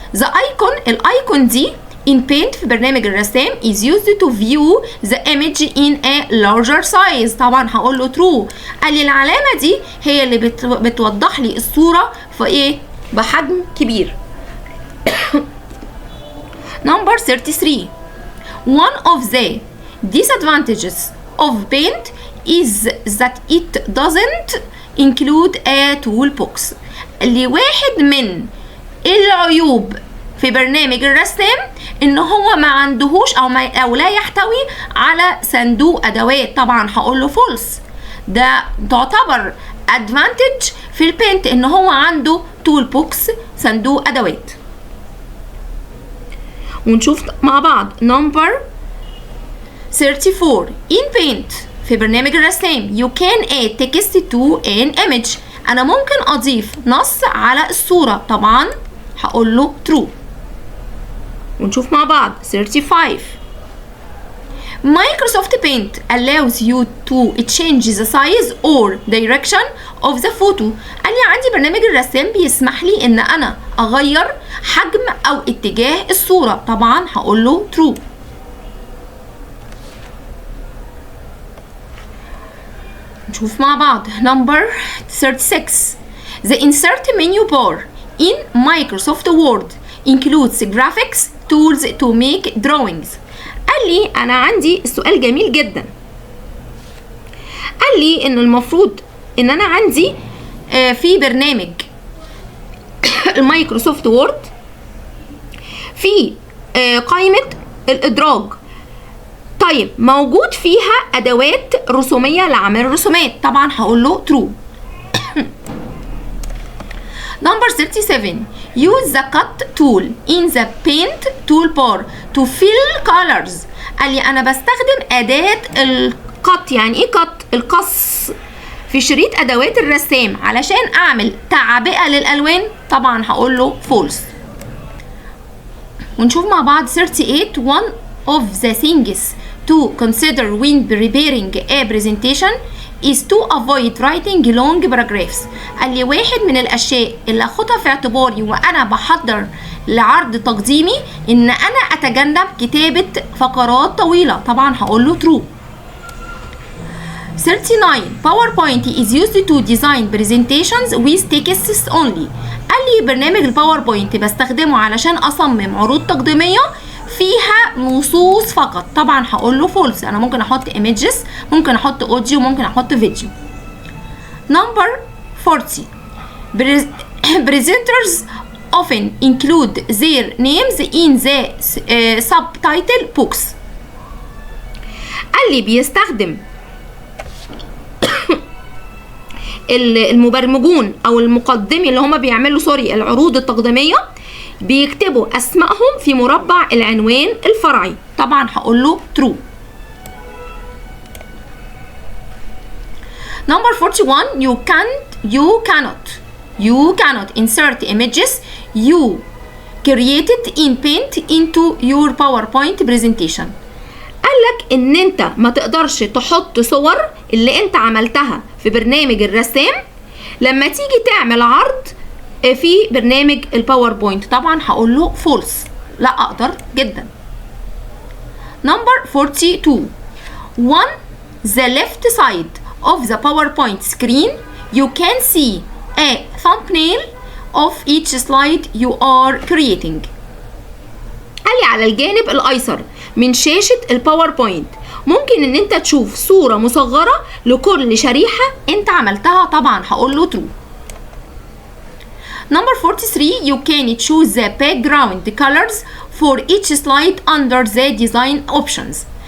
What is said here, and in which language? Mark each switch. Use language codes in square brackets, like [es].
[en] The icon [ar] الايكون دي [en] in paint [ar] في برنامج الرسام [en] is used to view the image in a larger size. [ar] طبعا هقول له true. قال لي العلامة دي هي اللي بتوضح لي الصورة في ايه؟ بحجم كبير. [en] Number 33. One of the disadvantages of paint is that it doesn't include a toolbox. [ar] اللي واحد من العيوب في برنامج الرسام ان هو ما عندهوش او لا يحتوي على صندوق ادوات. طبعا هقول له فولس. ده تعتبر ادفانتج في البينت ان هو عنده تول بوكس، صندوق ادوات. ونشوف مع بعض نمبر 34. [en] in paint [ar] في برنامج الرسام [en] you can add text to an image. [ar] انا ممكن اضيف نص على الصورة. طبعا هقول له true. ونشوف مع بعض [en] 35. Microsoft Paint allows you to change the size or direction of the photo. [ar] قال لي عندي برنامج الرسام بيسمح لي ان انا اغير حجم او اتجاه الصورة. طبعا هقول له true. نشوف مع بعض [en] number 36. The insert menu bar in Microsoft Word includes graphics tools to make drawings. [ar] قال لي انا عندي السؤال جميل جدا. قال لي ان المفروض ان انا عندي في برنامج المايكروسوفت وورد في قائمة الادراج. طيب موجود فيها ادوات رسومية لعمل الرسومات. طبعا هقول له true. [en] Number 37. Use the cut tool in the paint toolbar to fill colors. [ar] قال لي أنا بستخدم أداة القط. يعني إيه قط؟ القص في شريط أدوات الرسام علشان أعمل تعبئة للألوان. طبعا هقول له false. ونشوف مع بعض 38. [en] One of the things to consider when preparing a presentation is to avoid writing long paragraphs. [ar] قال لي واحد من الاشياء اللي اخدها في اعتباري وانا بحضر لعرض تقديمي ان انا اتجنب كتابة فقرات طويلة. طبعا هقول له true. 39. [en] PowerPoint is used to design presentations with texts only. [ar] قال لي برنامج الباوربوينت بستخدمه علشان اصمم عروض تقديمية فيها نصوص فقط. طبعا هقول له فولس. انا ممكن احط images، ممكن احط اوديو، ممكن احط فيديو. [en] Number 40. Presenters often include their names in the subtitle box. [ar] قال لي بيستخدم المبرمجون او المقدمين اللي هم بيعملوا العروض التقديمية بيكتبوا اسمائهم في مربع العنوان الفرعي. طبعا هقول له true. [en] Number 41. You cannot insert images you created in Paint into your PowerPoint presentation. [ar] قالك ان انت ما تقدرش تحط صور اللي انت عملتها في برنامج الرسام لما تيجي تعمل عرض في برنامج الباوربوينت. طبعا هقول له فولس. لا اقدر جدا. [en] Number 42. On the left side of the PowerPoint screen you can see a thumbnail of each slide you are creating. [ar] قال لي على الجانب الايسر من شاشة الباوربوينت ممكن ان انت تشوف صورة مصغرة لكل شريحة انت عملتها. طبعا هقول له true. [en] Number 43. You can choose the background colors for each slide under the design options.